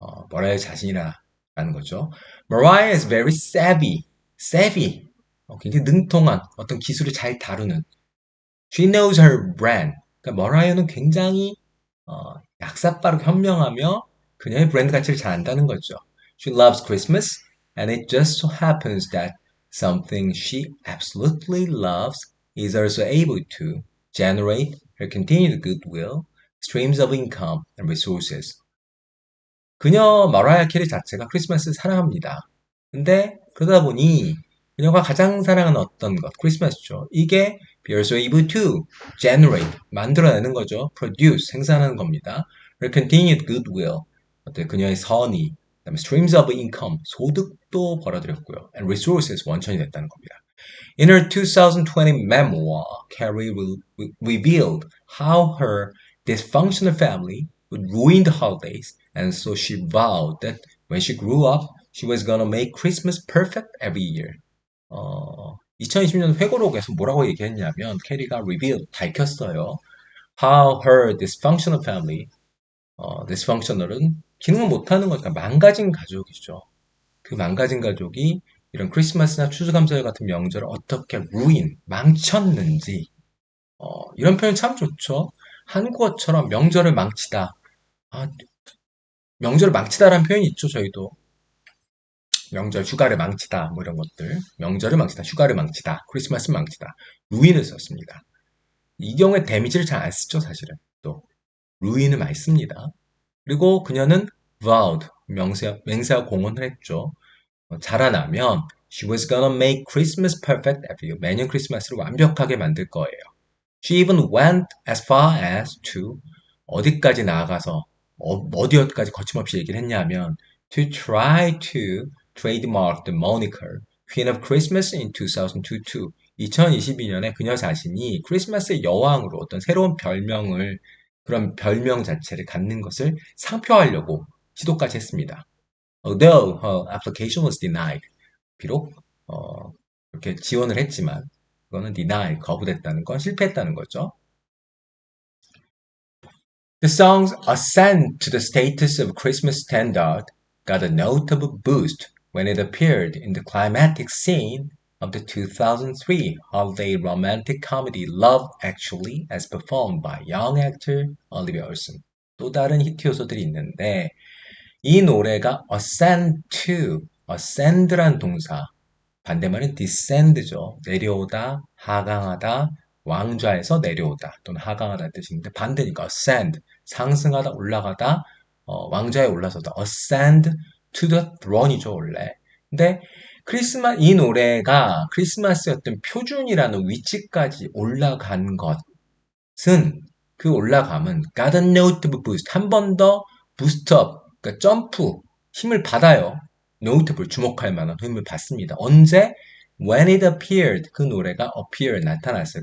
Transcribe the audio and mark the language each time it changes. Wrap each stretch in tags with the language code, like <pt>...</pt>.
<ko>머라이어 자신이라는 거죠.</ko> <en>Mariah is very savvy.</en> <ko>굉장히 능통한 어떤 기술을 잘 다루는.</ko> <en>She knows her brand.</en> <ko>그러니까 머라이어는 굉장히 약삭빠르게 현명하며 그녀의 브랜드 가치를 잘 안다는 거죠.</ko> <en>She loves Christmas, and it just so happens that something she absolutely loves is also able to generate her continued goodwill, streams of income, and resources.</en> <ko>그녀 마라이어 캐리 자체가 크리스마스를 사랑합니다. 근데 그러다 보니 그녀가 가장 사랑하는 어떤 것, 크리스마스죠.</ko> <en>이게 be also able to generate,</en> <ko>만들어내는 거죠. produce, 생산하는 겁니다.</ko> <en>her continued goodwill,</en> <ko>어떤 그녀의 선의, 그다음에</ko> <en>streams of income,</en> <ko>소득도 벌어들였고요.</ko> <en>and resources,</en> <ko>원천이 됐다는 겁니다.</ko> <en>In her 2020 memoir, Carrie revealed how her dysfunctional family would ruin the holidays, and so she vowed that when she grew up, she was gonna make Christmas perfect every year.</en> <ko>2020년 회고록에서 뭐라고 얘기했냐면 캐리가 revealed, 밝혔어요.</ko> <en>How her dysfunctional family,</en> <ko>dysfunctional은 기능을 못하는 거니까 망가진 가족이죠. 그 망가진 가족이 이런 크리스마스나 추수감사절 같은 명절을 어떻게 망쳤는지 이런 표현 참 좋죠. 한국어처럼 명절을 망치다. 명절을 망치다라는 표현이 있죠, 저희도. 명절, 휴가를 망치다, 뭐 이런 것들. 명절을 망치다, 휴가를 망치다, 크리스마스를 망치다. 루인을 썼습니다. 이 경우에 데미지를 잘 안 쓰죠, 사실은. 또, 루인을 많이 씁니다. 그리고 그녀는 vowed, 맹세와 공언을 했죠. 자라나면</ko> <en>She was gonna make Christmas perfect every year.</en> <ko>매년 크리스마스를 완벽하게 만들 거예요.</ko> <en>She even went as far as to</en> <ko>어디까지 나아가서 어디까지 거침없이 얘기를 했냐면</ko> <en>to try to trademark the moniker Queen of Christmas in 2022.</en> <ko>2022년에 그녀 자신이 크리스마스의 여왕으로 어떤 새로운 별명을 그런 별명 자체를 갖는 것을 상표하려고 시도까지 했습니다.</ko> <en>Although her application was denied.</en> <ko>비록 이렇게 지원을 했지만 그거는 deny, 거부됐다는 건 실패했다는 거죠.</ko> <en>The song's ascent to the status of Christmas standard got a notable boost when it appeared in the climactic scene of the 2003 holiday romantic comedy Love Actually as performed by young actor Olivia Olsen.</en> <ko>또 다른 히트 요소들이 있는데 이 노래가</ko> <en>ascend to,</en> <ko>ascend란 동사 반대말은 descend죠. 내려오다, 하강하다, 왕좌에서 내려오다 또는 하강하다 뜻인데 반대니까 ascend, 상승하다, 올라가다, 왕좌에 올라서다.</ko> <en>ascend to the throne</en> <ko>이죠, 원래. 근데 이 노래가 크리스마스의 어떤 표준이라는 위치까지 올라간 것은 그 올라감은</ko> <en>got a notable boost.</en> <ko>한 번 더 부스트업, 그러니까 점프, 힘을 받아요. notable, 주목할 만한 힘을 받습니다. 언제?</ko> <en>When it appeared,</en> <ko>그 노래가 appear, 나타났어요.</ko>